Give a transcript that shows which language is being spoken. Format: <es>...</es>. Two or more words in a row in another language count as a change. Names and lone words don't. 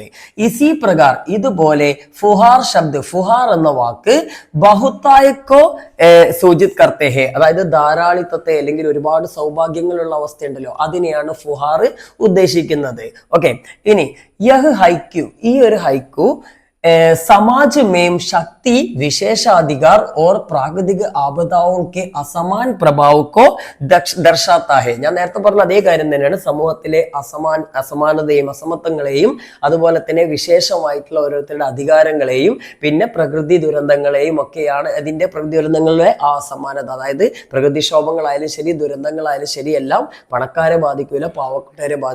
<hi>इसी प्रकार</hi> <ml>ഇതുപോലെ</ml> <hi>फुहार शब्द,</hi> <ml>ഫുഹാർ എന്ന വാക്ക്</ml> <hi>बहुतायत को सूचित करते हैं,</hi> <ml>അതായത് ധാരാളിത്തത്തെ അല്ലെങ്കിൽ ഒരുപാട് സൗഭാഗ്യങ്ങളുള്ള അവസ്ഥയുണ്ടല്ലോ, അതിനെയാണ് ഫുഹാർ ഉദ്ദേശിക്കുന്നത്. ഓക്കെ, ഇനി</ml> <hi>यह हाइकु,</hi> <ml>ഈ ഒരു ഹൈക്കു</ml> <hi>समाज में शक्ति विशेषाधिकार और प्राकृतिक आपदाओं के असमान प्रभाव को दर्शाता है.</hi> <ml>ഞാൻ നേരത്തെ പറഞ്ഞ അതേ കാര്യം തന്നെയാണ്. സമൂഹത്തിലെ അസമാനതയും അസമത്വങ്ങളെയും അതുപോലെ തന്നെ വിശേഷമായിട്ടുള്ള ഓരോരുത്തരുടെ അധികാരങ്ങളെയും പിന്നെ പ്രകൃതി ദുരന്തങ്ങളെയും ഒക്കെയാണ്. അതിന്റെ പ്രകൃതി ദുരന്തങ്ങളിലെ ആ അസമാനത, അതായത് പ്രകൃതിക്ഷോഭങ്ങളായാലും ശരി ദുരന്തങ്ങളായാലും ശരി എല്ലാം പണക്കാരെ ബാധിക്കില്ല, പാവപ്പെട്ടവരെ ബാധിക്കുള്ളൂ.</ml>